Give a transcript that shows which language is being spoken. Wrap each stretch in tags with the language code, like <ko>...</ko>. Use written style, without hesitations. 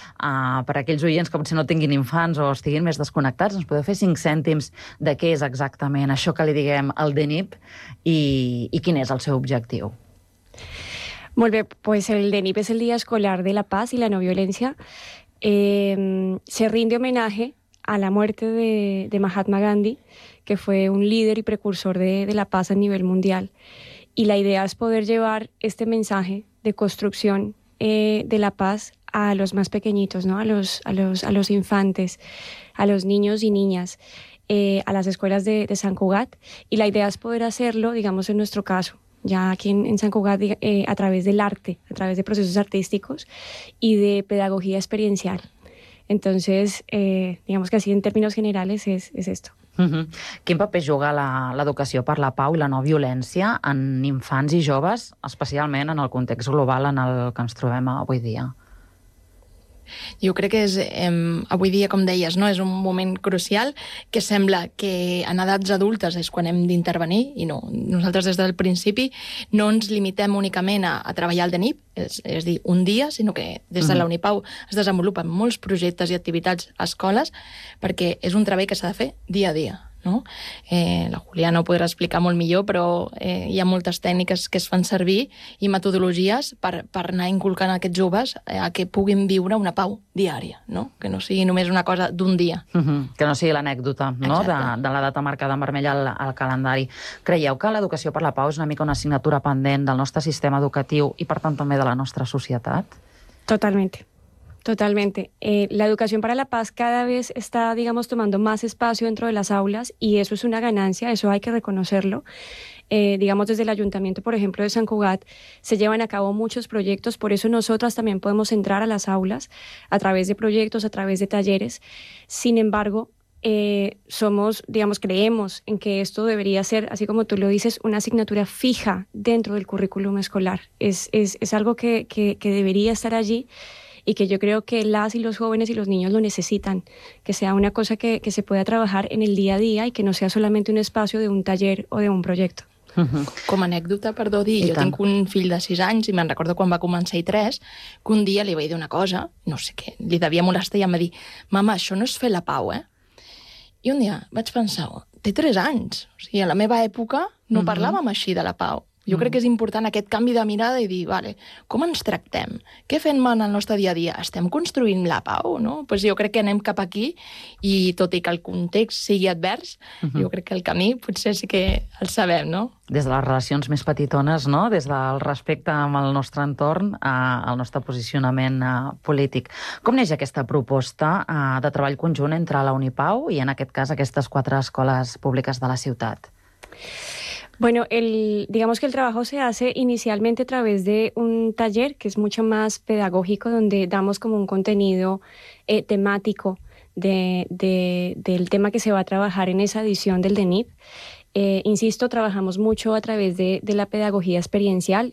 <ca>Per aquells oients que potser no tinguin infants o estiguin més desconnectats, ens podeu fer 5 cèntims de què és exactament això que li diguem el DENIP i quin és el seu objectiu. Molt bé, pues el DENIP és el Dia Escolar de la Paz i la No Violència.</ca> <es>Se rinde homenaje a la muerte de Mahatma Gandhi, que fue un líder y precursor de la paz a nivel mundial. Y la idea es poder llevar este mensaje de construcción de la paz a los más pequeñitos, ¿no? a los infantes, a los niños y niñas, a las escuelas de San Cugat. Y la idea es poder hacerlo, digamos, en nuestro caso, ya aquí en San Cugat, a través del arte, a través de procesos artísticos y de pedagogía experiencial. Entonces, digamos que así en términos generales es esto.</es> <ca>Quin paper juga l'educació per la pau i la no violència en infants i joves, especialment en el context global en el que ens trobem avui dia? Jo crec que és, avui dia, com deies, no, és un moment crucial que sembla que en edats adultes és quan hem d'intervenir, i no, nosaltres des del principi no ens limitem únicament a treballar el DENIP, és a dir, un dia, sinó que des de la Unipau es desenvolupen molts projectes i activitats a escoles, perquè és un treball que s'ha de fer dia a dia. No? La Juliana ho podrà explicar molt millor, però hi ha moltes tècniques que es fan servir i metodologies per anar inculcant a aquests joves a que puguin viure una pau diària, no? Que no sigui només una cosa d'un dia. Que no sigui l'anècdota, no? De la data marcada en vermell al calendari. Creieu que l'educació per la pau és una mica una assignatura pendent del nostre sistema educatiu i, per tant, també de la nostra societat?</ca> <es>Totalmente. Totalmente. La educación para la paz cada vez está, digamos, tomando más espacio dentro de las aulas y eso es una ganancia, eso hay que reconocerlo. Digamos, desde el ayuntamiento, por ejemplo, de San Cugat, se llevan a cabo muchos proyectos, por eso nosotras también podemos entrar a las aulas a través de proyectos, a través de talleres. Sin embargo, somos, digamos, creemos en que esto debería ser, así como tú lo dices, una asignatura fija dentro del currículum escolar. Es algo que debería estar allí. Y que yo creo que las y los jóvenes y los niños lo necesitan, que sea una cosa que se pueda trabajar en el día a día y que no sea solamente un espacio de un taller o de un proyecto.</es> <ca>Com a anècdota, perdó, dir, jo tinc un fill de 6 anys i me'n recordo quan va començar i 3, que un dia li vaig dir una cosa, no sé què, li devia molestar i em va dir: mama, això no és fer la pau, eh? I un dia vaig pensar, té 3 anys, o sigui, a la meva època no parlàvem així de la pau. Jo crec que és important aquest canvi de mirada i dir, vale, com ens tractem? Què fem en el nostre dia a dia? Estem construint la pau, no? Pues jo crec que anem cap aquí i, tot i que el context sigui advers, jo crec que el camí potser sí que el sabem, no? Des de les relacions més petitones, no? Des del respecte amb el nostre entorn, al nostre posicionament polític. Com neix aquesta proposta de treball conjunt entre la Unipau i, en aquest cas, aquestes 4 escoles públiques de la ciutat?</ca> <es>Bueno, digamos que el trabajo se hace inicialmente a través de un taller que es mucho más pedagógico, donde damos como un contenido temático del tema que se va a trabajar en esa edición del DENIP. Insisto, trabajamos mucho a través de la pedagogía experiencial.</es>